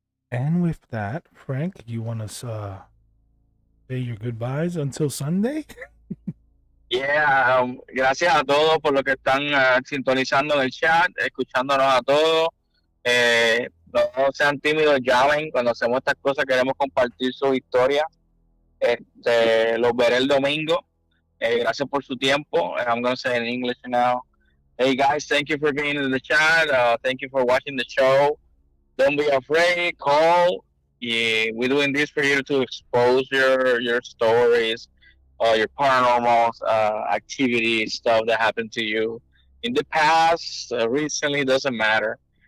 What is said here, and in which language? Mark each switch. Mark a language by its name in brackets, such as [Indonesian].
[English] And with that, Frank, you want to say your goodbyes until Sunday? [Spanish] Yeah, gracias a todos por lo que están sintonizando en el chat, escuchándonos a todos. No sean tímidos, llamen. Cuando hacemos estas cosas queremos compartir su historia. Los veré el domingo. Gracias por su tiempo. [English] And I'm going to say in English now. Hey guys, thank you for being in the chat. Thank you for watching the show. Don't be afraid. Call. Yeah, we're doing this for you to expose your stories, your paranormal activity stuff that happened to you in the past, recently, doesn't matter.